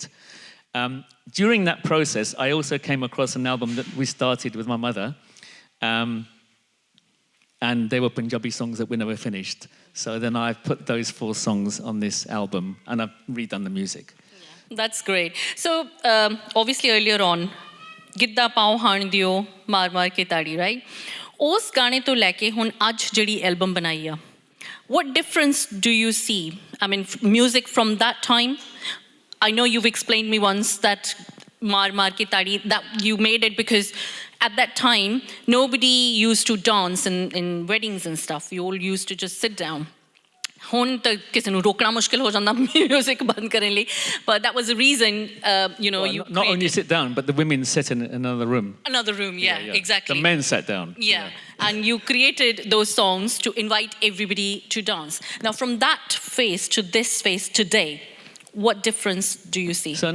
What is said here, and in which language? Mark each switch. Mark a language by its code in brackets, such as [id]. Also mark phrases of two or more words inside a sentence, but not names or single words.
[en] During that process, I also came across an album that we started with my mother. And they were Punjabi songs that we never finished. So then I've put those 4 songs on this album, and I've redone the music. Yeah, that's great. So obviously earlier on, Gidda Pao Haan Diyo, Maar Maar Ke Tadi, right? [pa] ਉਸ ਗਾਣੇ ਤੋਂ ਲੈ ਕੇ ਹੁਣ ਅੱਜ ਜਿਹੜੀ ਐਲਬਮ ਬਣਾਈ ਆ, [en] what difference do you see? I mean, music from that time. I know you've explained me once that Maar Maar Ke Tadi, that you made it because at that time nobody used to dance in weddings and stuff. You all used to just sit down. [pa] ਹੁਣ ਤਾਂ ਕਿਸੇ ਨੂੰ ਰੋਕਣਾ ਮੁਸ਼ਕਿਲ ਹੋ ਜਾਂਦਾ ਮਿਊਜ਼ਿਕ ਬੰਦ ਕਰਨ ਲਈ, [en] but that was the reason you not only sit down, but the women sat in another room. Another room, yeah, exactly. The men sat down. Yeah, and you created those songs to invite everybody to dance. Now, from that phase to this phase today, what difference do you see?